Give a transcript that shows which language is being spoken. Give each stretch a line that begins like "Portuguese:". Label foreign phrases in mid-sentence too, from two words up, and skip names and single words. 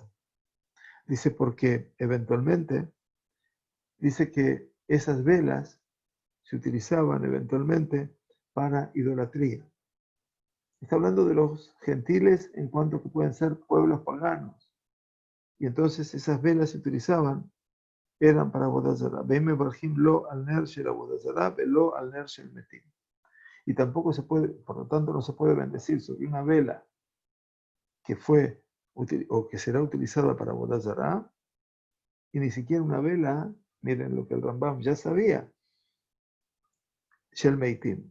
Spanish: Dice porque eventualmente, dice que esas velas se utilizaban eventualmente para idolatría. Está hablando de los gentiles en cuanto que pueden ser pueblos paganos. Y entonces esas velas se utilizaban, eran para Abodazara.
Hebrew: Beme barjim lo al ner shel Abodazara, velo al ner shel metim.
Spanish: Y tampoco se puede, por lo tanto, no se puede bendecir sobre una vela que fue o que será utilizada para Abodazara, y ni siquiera una vela, miren lo que el Rambam ya sabía,
Hebrew: shel meitim.